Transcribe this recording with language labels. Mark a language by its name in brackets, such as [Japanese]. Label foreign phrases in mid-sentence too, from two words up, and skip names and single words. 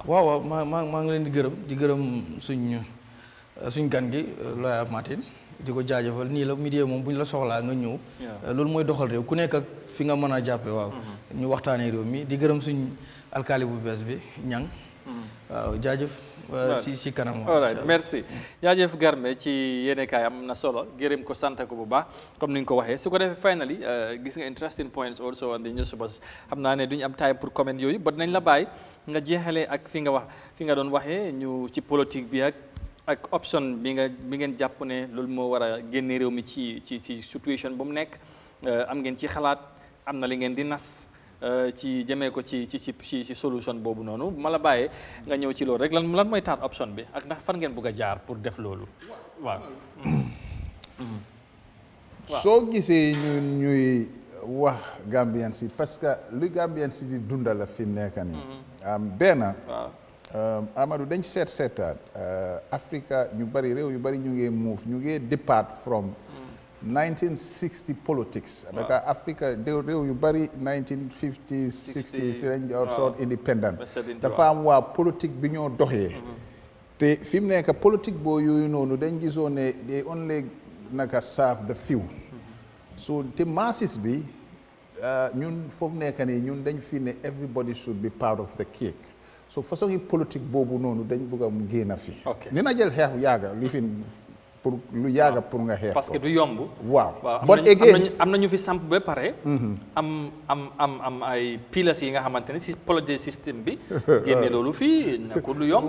[Wolof] waaw maa ngi leen di gërëm suñ gan gi Lawyer Martin di ko jaajëfal nii la média moom bu ñu la soxlaa nga ñëw. loolu mooy doxal réew ku nekk ak fi nga mën a jàppe waaw. ñu waxtaanee réew mi di gërëm suñ alkaali bu bees bi ñang waaw jaajëf. si kanam. [English] all right [Wolof] merci jaajëf Garme ci yéenekaay am na solo gërëm ko sant ko bu baax comme ni nga ko waxee su ko defee finally gis nga [English] interesting points also on the news [Wolof] bus xam naa ne duñu am time pour comment yooyu ba dinañ la bàyyi nga jeexalee ak fi nga doon waxee ñu ci politique bi ak option bi ngeen jàpp ne loolu moo war a génne réew mi ci situation bu mu nekk am ngeen ci xalaat am na li ngeen di nas ci jëmee ko ci solution boobu noonu ma la bàyyee nga ñëw ci loolu rek lan mooy taat option bi ak ndax fan ngeen bëgg a jaar pour def loolu waaw. soo gisee ñuy wax Gambien si parce que lu Gambien si di dunda la fi mu nekk nii. benn. Amadou dañ seetaat Africa ñu bari réew yu bari ñu ngi move ñu ngi [English] depart from 1960 politics. [Wolof] parce que Africa réew yu bari 1950 60 si lañ sort independent dafa am waa politique bi ñoo doxee te fi mu nekk politique boo yooyu noonu dañ gisoon ne [English] they only [Wolof] naka [English] serve the few so [Wolof] te masses bi ñun foofu nekk nii ñun dañ fi ne [English] everybody should be part of the cake [Wolof] so façon yi politique boobu noonu dañ bëgg a mu génn fi. ni na jël xeex yàgga li fi pour lu yàgga pour nga xeex. parce que du yomb. waaw am na ñu fi samp ba pare. am ay pilas yi nga xamante ne si [French] politique système [Wolof] bi. génne loolu fii nekkul lu yomb.